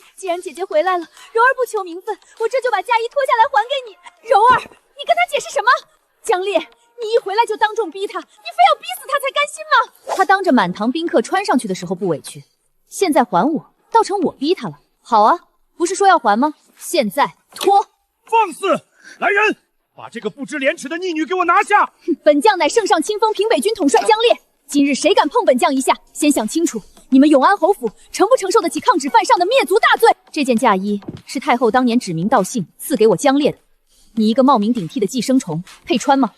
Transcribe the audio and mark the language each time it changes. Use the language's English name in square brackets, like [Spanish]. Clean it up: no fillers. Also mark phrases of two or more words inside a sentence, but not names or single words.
[Chinese] 既然姐姐回來了，柔兒不求名分，我這就把嫁衣脫下來還給你。柔兒，你跟他解釋什麼？江烈，你一回來就當眾逼他，你非要逼死他才甘心嗎？他當着滿堂賓客穿上去的時候不委屈，現在還我，倒成我逼他了。好啊，不是說要還嗎？現在脫！放肆！來人！把這個不知廉恥的逆女給我拿下！本將乃聖上親封平北軍統帥江烈，今日誰敢碰本將一下，先想清楚，你們永安侯府承不承受得起抗旨犯上的滅族大罪？這件嫁衣是太后當年指名道姓賜給我江烈的，你一個冒名頂替的寄生蟲，配穿嗎？